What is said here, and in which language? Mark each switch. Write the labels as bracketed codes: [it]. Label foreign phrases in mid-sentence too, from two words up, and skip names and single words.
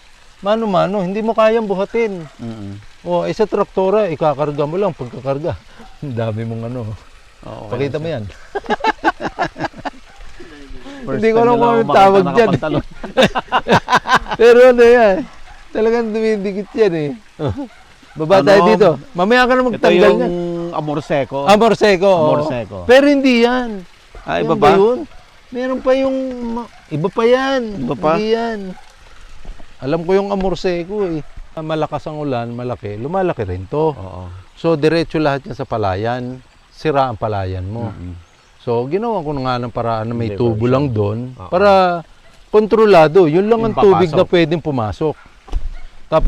[tl] Mano-mano, hindi mo kayang buhatin. O, sa traktora, ikakarga mo lang pagkakarga. Ang dami mong ano. Oo, Pakita mo yan. First Hindi ko time alam nila kung ako anong tawag makita dyan. nakapantalon. Pero ano yan, talagang dumidikit yan eh. Baba tayo Ano? dito. Mamaya ka na Ito magtanggal yung niyan. amor seco. Amor seco. oo. Amor seco. Pero hindi yan. Ah, iba Yan ba? Yun? Meron pa yung... Iba pa yan. Iba pa? Hindi yan. Alam ko yung amor seco eh. Malakas ang ulan, malaki. Lumalaki rin to. Oo. So, diretso lahat yan sa palayan. Sira ang palayan mo. So, ginawa ko na nga ng paraan na may tubo Diversion. lang doon Oo. para kontrolado. Yun lang Yung ang tubig papasok. na pwedeng pumasok. Tapos